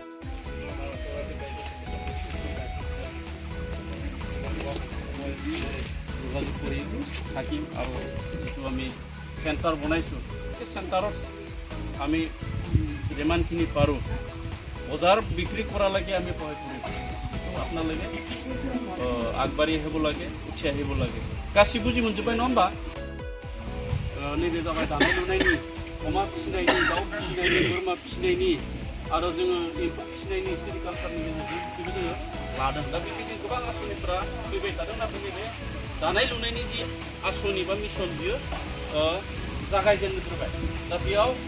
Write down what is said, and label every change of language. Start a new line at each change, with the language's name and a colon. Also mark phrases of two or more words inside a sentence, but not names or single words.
Assamese: যোগাযোগ কৰি থাকিম আৰু যিটো আমি চেণ্টাৰ বনাইছোঁ সেই চেণ্টাৰত আমি যিমানখিনি পাৰোঁ বজাৰ বিক্ৰী কৰালৈকে আমি সহায় কৰিম আপোনালোকে আগবাঢ়ি আহিব লাগে উঠি আহিব লাগে
Bodo: गासिबो बुजि मोनजोब्बाय नङा होमबा नैबे जाबाय दानाय लुनायनि अमा फिसिनायनि दाउ फिसिनायनि बोरमा फिसिनायनि आरो जोङो एम्फौ फिसिनायनि सेरिकालचारनि जोङो लादों दा बेबायदि गोबां आसनिफोरा फैबाय थादों नाथाय नैबे दानाय लुनायनि जि आसनि बा मिशन बियो जागायजेनग्रोबाय दा बेयाव